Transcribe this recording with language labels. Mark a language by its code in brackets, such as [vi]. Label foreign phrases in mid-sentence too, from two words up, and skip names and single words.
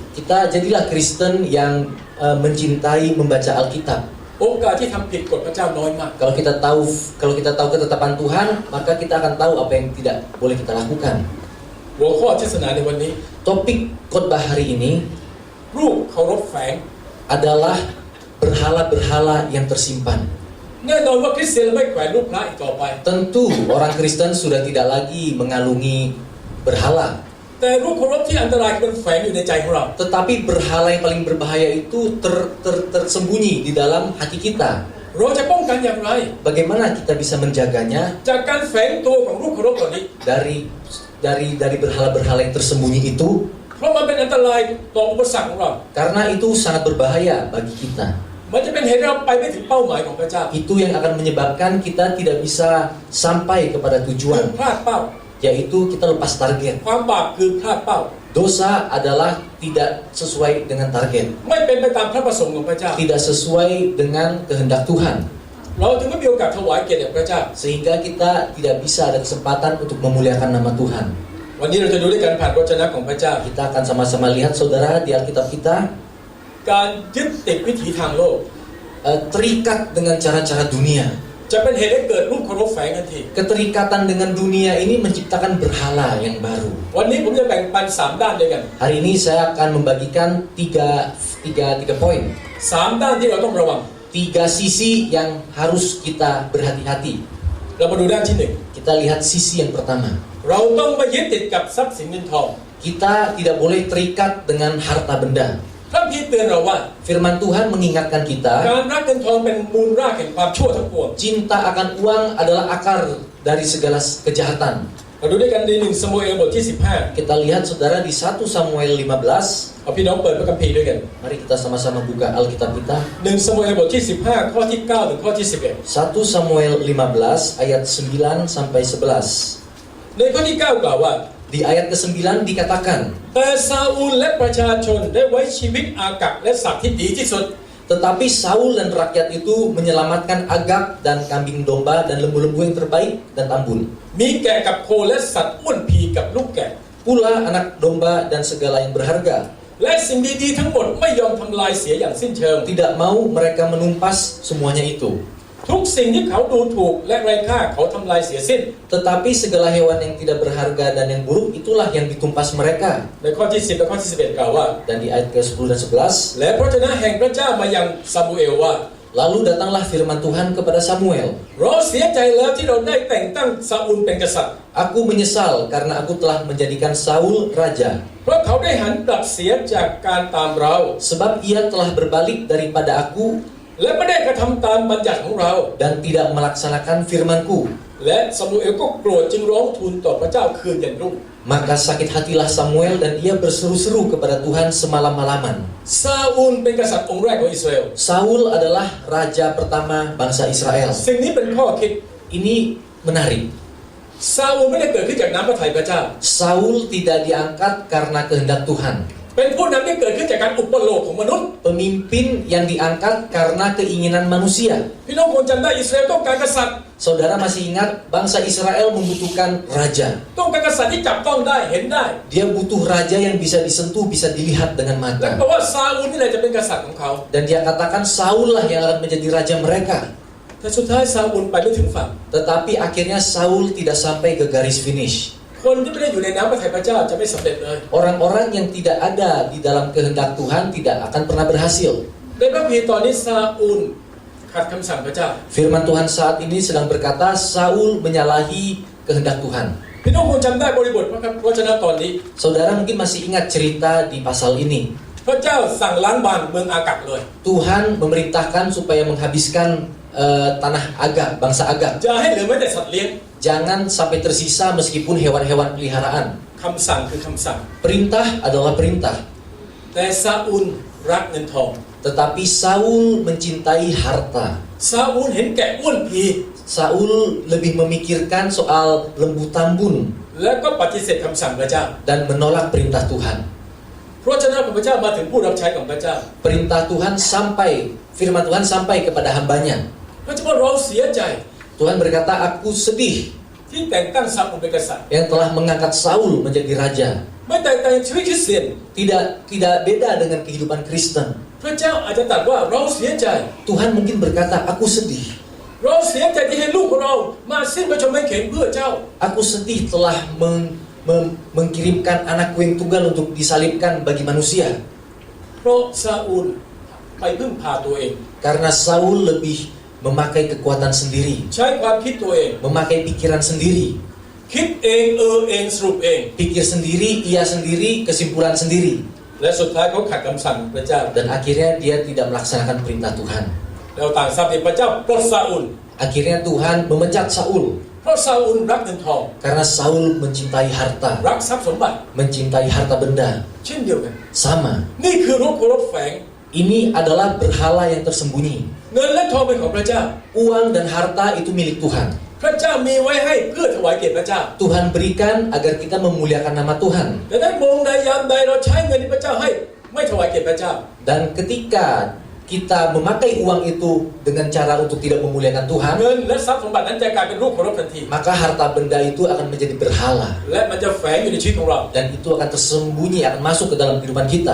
[id] Kita jadilah Kristen yang mencintai membaca Alkitab. [th] โอกาสที่ทำผิดกฎพระเจ้าน้อยมาก [id] Kalau kita tahu ketetapan Tuhan, maka kita akan tahu apa yang tidak boleh kita lakukan. [th] หัวข้อเทศนาในวันนี้ [id] Topik khotbah hari ini [th] รูปเคารพแฝง [id] adalah berhala-berhala yang tersimpan. [th] แน่นอนว่าคริสเตียนไม่แขวนรูปพระอีกต่อไป [id] Tentu orang Kristen sudah tidak lagi mengalungi berhala. [th] แต่รูปเคารพที่อันตรายมันแฝงอยู่ในใจของเรา [id] Tetapi berhala yang paling berbahaya itu tersembunyi di dalam hati kita. [th] เราจะป้องกันอย่างไร [id] Bagaimana kita bisa menjaganya [th] จากการแฝงตัวของรูปเคารพเหล่านี้ [id] dari berhala-berhala yang tersembunyi itu? [th] เพราะมันเป็นอันตรายต่ออุปสรรคของเรา [id] Karena itu sangat berbahaya bagi kita. [th] มันจะเป็นเหตุให้เราไปไม่ถึงเป้าหมายของพระเจ้า [id] Itu yang akan menyebabkan kita tidak bisa sampai kepada [th] คือ [id] tujuan, [th] พลาดเป้า [id] yaitu kita lepas target. [th] ความบาปคือพลาดเป้า [id] Dosa adalah tidak sesuai dengan target, [th] ไม่เป็นไปตามพระประสงค์ของพระเจ้า [id] tidak sesuai dengan kehendak Tuhan. [th] เราจึงไม่มีโอกาสถวายเกียรติแด่พระเจ้า [id] Sehingga kita tidak bisa ada kesempatan untuk memuliakan nama Tuhan. [th] วันนี้เราจะดูด้วยกันผ่านพระวจนะของพระเจ้า [id] Kita akan sama-sama lihat saudara di Alkitab kita. [th] การยึดติดวิถีทางโลก [id] terikat dengan cara-cara dunia. [th] จะเป็นเหตุให้เกิดรูปเคารพแฝงทันที [id] Keterikatan dengan dunia ini menciptakan berhala yang baru. [th] วันนี้ผมจะแบ่งปัน3ด้านด้วยกัน [id] Hari ini saya akan membagikan tiga poin. [th] 3 ด้านที่เราต้องระวัง [id] 3 sisi yang harus kita berhati-hati. [th] เรามาดูด้านที่ [id] Kita lihat sisi yang pertama. [th] 1 เราต้องไม่ยึดติดกับทรัพย์สินเงินทอง [id] Kita tidak boleh terikat dengan harta benda. [th] พระคัมภีร์เตือนเราว่า [id] Firman Tuhan mengingatkan kita, [th] การรักเงินทองเป็นมูลรากแห่งความชั่วทั้งปวง [id] cinta akan uang adalah akar dari segala kejahatan. [th] เราดูด้วยกันใน1 ซามูเอลบทที่ [id] Kita lihat saudara di 1 Samuel 15. [th] 15 เอาพี่น้องเปิดพระคัมภีร์ด้วยกัน [id] Mari kita sama-sama buka Alkitab kita. [th] 1 ซามูเอลบทที่ 15 ข้อที่ 9 ถึงข้อที่ [id] 1 Samuel 15 ayat 9 sampai 11. [th] 11ในข้อที่ 9 กล่าวว่า [id] Di ayat ke-9 dikatakan, [th] แต่ซาอูลและประชาชนได้ไว้ชีวิตอากัปและสัตว์ที่ดีที่สุด [id] tetapi Saul dan rakyat itu menyelamatkan Agag dan kambing domba dan lembu-lembu yang terbaik dan tambun. [th] มีแกะกับโคและสัตว์อ้วนพีกับลูกแกะ [id] Pula anak domba dan segala yang berharga. [th] และสิ่งดีๆทั้งหมดไม่ยอมทำลายเสียอย่างสิ้นเชิง [id] Tidak mau mereka menumpas semuanya itu. [th] ทุกสิ่งที่เขาดูถูกและไร้ค่าเขาทำลายเสียสิ้น [id] Tetapi segala hewan yang tidak berharga dan yang buruk itulah yang ditumpas mereka. [th] ในข้อที่ 10 และข้อที่ 11 กล่าวว่า [id] Dan di ayat ke-10 dan 11, [th] และพระวจนะแห่งพระเจ้ามายังซามูเอลว่า [id] lalu datanglah firman Tuhan kepada Samuel. [th] เราเสียใจแล้วที่เราได้แต่งตั้งซาอูลเป็นกษัตริย์ [id] Aku menyesal karena aku telah menjadikan Saul raja. [th] เพราะเขาได้หันกลับเสียจากการตามเรา [id] Sebab ia telah berbalik daripada aku [th] และไม่ได้กระทำตามบัญญัติของเรา [id] dan tidak melaksanakan firman-Ku. [th] และซามูเอลก็โกรธจึงร้องทูลต่อพระเจ้าคืนยันรุ่ง [id] Maka sakit hatilah Samuel dan ia berseru-seru kepada Tuhan semalam-malaman. [th] ซาอูลเป็นกษัตริย์องค์แรกของอิสราเอล [id] Saul adalah raja pertama bangsa Israel. [th] สิ่งนี้เป็นข้อคิด [id] Ini menarik. [th] ซาอูลไม่ได้เกิดขึ้นจากน้ำพระทัยพระเจ้า [id] Saul tidak diangkat karena kehendak Tuhan. [th] เป็นผู้นำที่เกิดขึ้นจากการอุปโลกของมนุษย์ [id] Pemimpin yang diangkat karena keinginan manusia. [th] พี่น้องคงจำได้อิสราเอลต้องการกษัตริย์ [id] Saudara masih ingat bangsa Israel membutuhkan raja. [th] ต้องการกษัตริย์ที่จับต้องได้เห็นได้ [id] Dia butuh raja yang bisa disentuh, bisa dilihat dengan [th] และ [id] mata. [th] เพราะว่าซาอูลนี่แหละจะเป็นกษัตริย์ของเขา [id] Dan dia katakan Saul lah yang akan menjadi raja mereka. [th] แต่สุดท้ายซาอูลไปไม่ถึงฝั่ง [id] Tetapi akhirnya Saul tidak sampai ke garis finish. [th] คนที่ไม่ได้อยู่ในน้ำพระทัยพระเจ้าจะไม่สำเร็จเลย [id] Orang-orang yang tidak ada di dalam kehendak Tuhan tidak akan pernah berhasil. [th] ในพระคัมภีร์ตอนนี้ซาอูลขัดคำสั่งพระเจ้า [id] Firman Tuhan saat ini sedang berkata Saul menyalahi kehendak Tuhan. [th] พี่น้องคงจำได้บริบทพระวจนะตอนนี้ [id] Saudara mungkin masih ingat cerita di pasal ini. [th] พระเจ้าสั่งล้างบางเมืองอากัปเลย [id] Tuhan memerintahkan supaya menghabiskan tanah Agag, bangsa Agag. [th] จะให้เหลือแม้แต่สัตว์เลี้ยง [id] Jangan sampai tersisa meskipun hewan-hewan peliharaan. [th] คำสั่งคือคำสั่ง [id] Perintah adalah perintah. [th] แต่ซาอูลรักเงินทอง [id] Tetapi Saul mencintai harta. [th] ซาอูลเห็นแกะอ้วนพี [id] Saul lebih memikirkan soal lembu tambun [th] แล้วก็ปฏิเสธคำสั่งพระเจ้า [id] dan menolak perintah Tuhan. [th] เพราะฉะนั้นพระเจ้ามาถึงผู้รับใช้ของพระเจ้า [id] Perintah Tuhan sampai, firman Tuhan sampai kepada hambanya. [th] พระเจ้าเราเสียใจ [id] Tuhan berkata, aku sedih [th] ที่แต่งตั้งซาอูลเป็นกษัตริย์ [id] yang telah mengangkat Saul menjadi raja. [th] ไม่แตกต่างจากชีวิตคริสเตียน [id] Tidak beda dengan kehidupan Kristen. [th] พระเจ้าอาจจะตรัสว่าเราเสียใจ [id] Tuhan mungkin berkata, aku sedih. [th] เราเสียใจที่ให้ลูกของเรามาสิ้นพระชนม์ไม้เข็นเพื่อเจ้า [id] Aku sedih telah mengirimkan anakku yang tunggal untuk disalibkan bagi manusia. [th] เพราะซาอูลไปพึ่งพาตัวเอง [id] Karena Saul lebih memakai kekuatan sendiri, [th] ใช้ความคิดตัวเอง [id] memakai pikiran sendiri. [th] คิดเองเองสรุปเอง [id] Pikir sendiri, ia sendiri, kesimpulan sendiri. [th] และสุดท้ายเขาขัดคำสั่งพระเจ้า [id] Dan akhirnya dia tidak melaksanakan perintah Tuhan. [th] เราต่างทราบที่พระเจ้าปลดซาอูล [id] Akhirnya Tuhan memecat Saul. [th] เพราะซาอูลรักเงินทอง [id] Karena Saul mencintai harta, [th] รักทรัพย์สมบัติ [id] mencintai harta benda. [th] เช่นเดียวกัน [id] Sama. [th] นี่คือรูปเคารพแฝง [id] Ini adalah berhala yang tersembunyi. [th] เงินและทองเป็นของพระเจ้า [id] Uang dan harta itu milik Tuhan. [th] พระเจ้ามีไว้ให้เพื่อถวายเกียรติพระเจ้า [id] Tuhan berikan agar kita memuliakan nama Tuhan. [th] แต่ในโมงใดยามใดเราใช้เงินที่พระเจ้าให้ไม่ถวายเกียรติพระเจ้า [id] Dan ketika kita memakai uang itu dengan cara untuk tidak memuliakan Tuhan, [th] เงินและทรัพย์สมบัตินั้นจะกลายเป็นรูปเคารพทันที [id] maka harta benda itu akan menjadi berhala [th] และมันจะแฝงอยู่ในชีวิตของเรา [id] dan itu akan tersembunyi, akan masuk ke dalam kehidupan kita